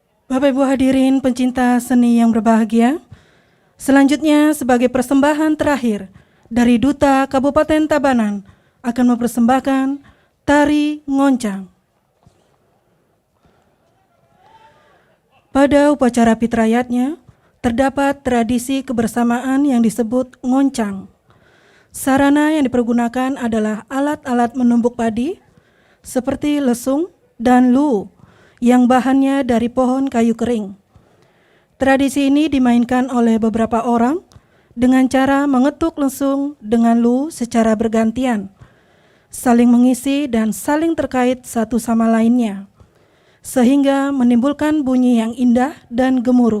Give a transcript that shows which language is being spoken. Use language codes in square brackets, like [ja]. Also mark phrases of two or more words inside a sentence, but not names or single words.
[id] Bapak Ibu hadirin pencinta seni yang berbahagia, selanjutnya sebagai persembahan terakhir dari Duta Kabupaten Tabanan akan mempersembahkan tari ngoncang. Pada upacara fitrayatnya, terdapat tradisi kebersamaan yang disebut ngoncang. Sarana yang dipergunakan adalah alat-alat menumbuk padi seperti lesung dan lu yang bahannya dari pohon kayu kering. Tradisi ini dimainkan oleh beberapa orang dengan cara mengetuk lesung dengan lu secara bergantian, saling mengisi dan saling terkait satu sama lainnya, sehingga menimbulkan bunyi yang indah dan gemuruh.